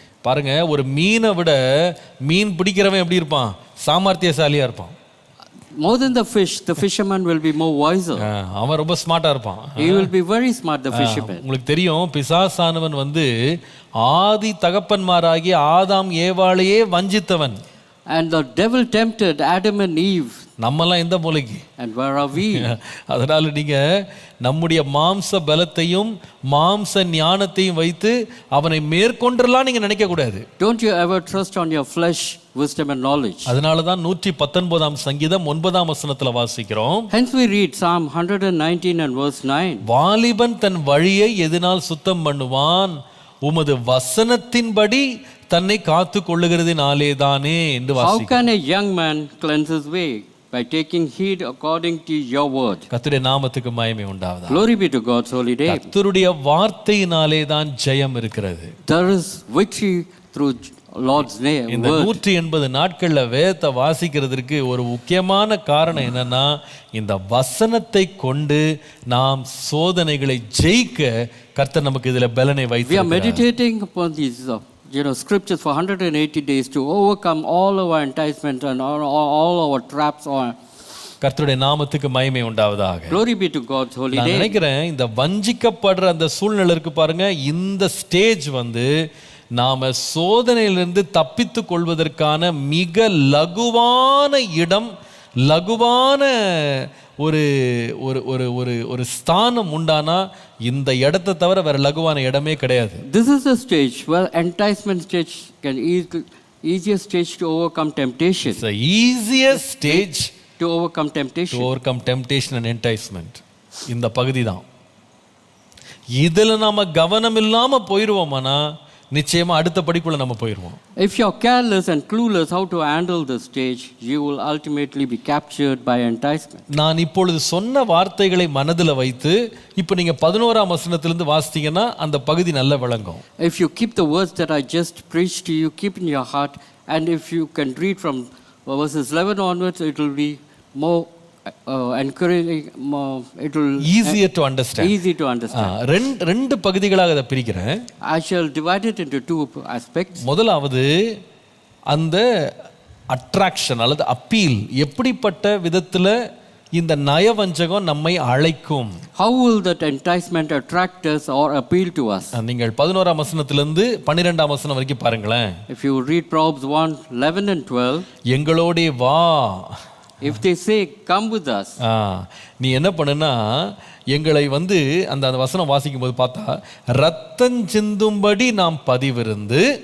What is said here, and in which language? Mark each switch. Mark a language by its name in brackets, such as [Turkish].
[Tamil] பாருங்க, ஒரு மீனை விட மீன் பிடிக்கிறவன் எப்படி இருப்பான்? சாமர்த்தியசாலியா இருப்பான். [English] More than the fish, the fisherman will be more wiser. [Tamil] அவன் ரொம்ப ஸ்மார்ட்டா இருப்பான். [English] He will be very smart, the fisherman. [Tamil] உங்களுக்கு தெரியும், பிசாசானவன் வந்து ஆதி தகப்பன்மாராகிய ஆதாம் ஏவாளையே வஞ்சித்தவன். [English] And the devil tempted Adam and Eve. [Tamil] நம்மெல்லாம் எந்த மூலைக்கு? [English] And where are we? [Tamil] அதனால நீங்க நம்முடைய மாம்ச பலத்தையும் மாம்ச ஞானத்தையும் வைத்து அவனை மேற்கொண்டெல்லாம் நீங்க நினைக்க கூடாது. [English] Don't you ever trust on your flesh, wisdom and knowledge. [Tamil] அதனால தான் 119ஆம் சங்கீதம் 9ஆம் வசனத்துல வாசிக்கிறோம். [English] Hence we read Psalm 119 and verse 9. [Tamil] வாலிபன் தன் வழியை எதனால் சுத்தம் பண்ணுவான்? உமது வசனத்தின்படி தன்னை காத்து கொள்ளுகிறதினாலே தானே என்று வாசிக்கிறோம். [English] How can a young man cleanse his way? By taking heed according to your word. [Tamil] கர்த்தருடைய நாமத்துக்கு மகிமை உண்டாவதாக. [English] Glory be to God's holy name. [Tamil] கர்த்தருடைய வார்த்தையினாலே தான் ஜெயம் இருக்கிறது. [English] There is victory through Lord's name. [Tamil] இந்த 180 நாட்கள்ல வேதத்தை வாசிக்கிறதுக்கு ஒரு முக்கியமான காரணம் என்னன்னா, இந்த வசனத்தை கொண்டு நாம் சோதனைகளை ஜெயிக்க கர்த்தர் நமக்கு இதுல பலனை வைத்து. [English] We are meditating upon these scriptures for 180 days to overcome all our enticements and all our traps. [Tamil] கர்த்தருடைய நாமத்துக்கு மகிமை உண்டாவதாக. [English] Glory be to God's holy name. [Tamil] நான் நினைக்கிறேன், இந்த வஞ்சிக்கப்படுற அந்த சூழ்நிலை இருக்கு பாருங்க, இந்த ஸ்டேஜ் வந்து நாம சோதனையிலிருந்து தப்பித்து கொள்வதற்கான மிக லகுவான இடம், லகுவான ஒரு ஒரு ஒரு ஒரு ஒரு ஸ்தானம் உண்டானா இந்த இடத்தை தவிர வேற லகுவான இடமே கிடையாது. [English] This is the stage where enticement stage can easiest stage to overcome temptation. It's the easiest stage to overcome temptation. To overcome temptation and enticement. [Tamil] இந்த பகுதி தான். இதுல நாம கவனம் இல்லாம போயிடுவோமானா நிச்சயமா அடுத்த படிக்குள்ள நம்ம போயிடுவோம். [English] If you are careless and clueless how to handle the stage, you will ultimately be captured by enticement. [Tamil] நான் இப்பொழுது சொன்ன வார்த்தைகளை மனதில் வைத்து இப்போ நீங்க 11ஆம் வசனத்திலிருந்து வாசித்தீங்கன்னா அந்த பகுதி நல்ல விளங்கும். [English] If you keep the words that I just preached to you, keep in your heart, and if you can read from verses 11 onwards, it will be more encouraging, it will easier to understand. Easy to understand. [Tamil] ரெண்டு பகுதிகளாக அதை பிரிக்கிறேன். [English] I shall divide it into two aspects. [Tamil] முதலாவது அந்த attraction அல்லது appeal எப்படிப்பட்ட விதத்தில் இந்த நயவஞ்சகம் நம்மை அழைக்கும். [English] How will that enticement attract us or appeal to us? [Tamil] நீங்கள் 11ஆம் வசனத்திலிருந்து 12ஆம் வசனம் வரைக்கும் பாருங்களேன். [English] If you read Proverbs 1:11 and 12, [Tamil] எங்களோடே வா. [English] if they say, come with us, [Tamil] நீ என்ன பண்ணுனா எங்களை அந்த வசனம் வாசிக்கும் போது பார்த்தா, ரத்தம் சிந்தும்படி நாம் பதிவிருந்து,